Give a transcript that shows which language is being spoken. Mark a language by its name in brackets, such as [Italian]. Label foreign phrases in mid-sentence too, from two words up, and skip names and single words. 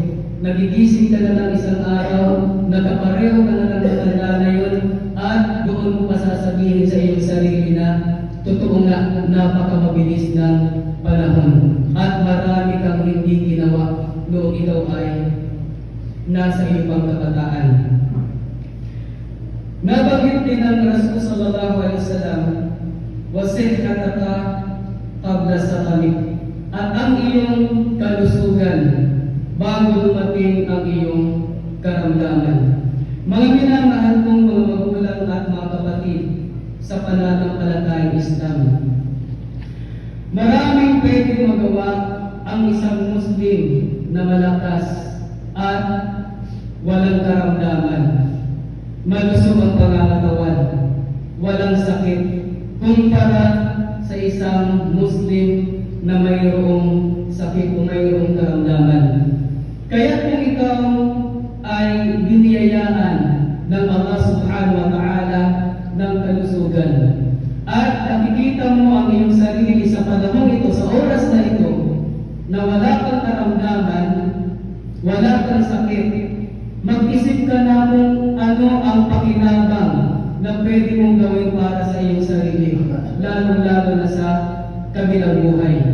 [Filipino] Nagigising ka na ng isang araw, nakapareho ka na ng matanda na yun, at doon mo pa sasabihin sa iyong sarili na totoo nga, napakamabilis ng panahon. At marami kang hindi ginawa noong ikaw ay nasa iyong pangkabataan. Nabanggit din ng Rasul [Arabic] صلى الله عليه وسلم وصحتك قبل سقمك, [Filipino] at ang iyong kalusugan bago dumating ang iyong karamdaman. Mga minamahal kong mga magulang at mga kapatid sa pananampalatayang Islam, maraming pwedeng magawa ang isang Muslim na malakas at walang karamdaman. Malusog ang pangangatawan, walang sakit, kumpara sa isang Muslim na mayroong sakit o mayroong karamdaman. Kaya kung ikaw ay biniyayaan ng Allah [Arabic] سبحانه وتعالى [Filipino] ng kalusugan at nakikita mo ang iyong sarili sa panahon ito, sa oras na ito, na wala kang karamdaman, wala kang sakit, mag-isip ka na kung ano ang pakinabang na pwede mong gawin para sa iyong sarili, lalo-lalo na sa kabilang buhay.